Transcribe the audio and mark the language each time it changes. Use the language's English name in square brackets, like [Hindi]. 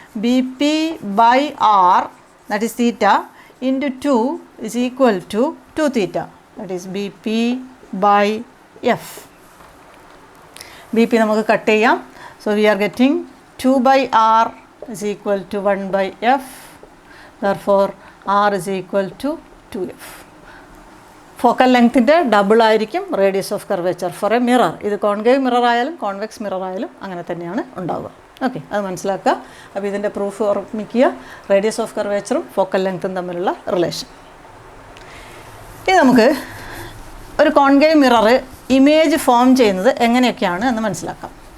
[English] BP by R that is theta into 2 is equal to 2 theta. That is BP by F. [Malayalam] BP നമുക്ക് cut ചെയ്യാം. [English] So we are getting 2/r is equal to 1/f. Therefore r is equal to 2f. [Malayalam] Focal ലെങ്ത്തിൻ്റെ double ആയിരിക്കും radius of curvature [English] For a mirror. [Malayalam] ഇത് concave mirror ആയാലും convex mirror ആയാലും അങ്ങനെ തന്നെയാണ് ഉണ്ടാവുക. Okay, അത് മനസ്സിലാക്കുക. അപ്പോൾ ഇതിൻ്റെ പ്രൂഫ് ഓർമ്മിക്കുക, റേഡിയസ് ഓഫ് കർവേച്ചറും ഫോക്കൽ ലെങ്ത്തും തമ്മിലുള്ള റിലേഷൻ. ഇനി നമുക്ക് ഒരു കോൺകേവ് മിറർ ഇമേജ് ഫോം ചെയ്യുന്നത് എങ്ങനെയൊക്കെയാണ് എന്ന് മനസ്സിലാക്കാം.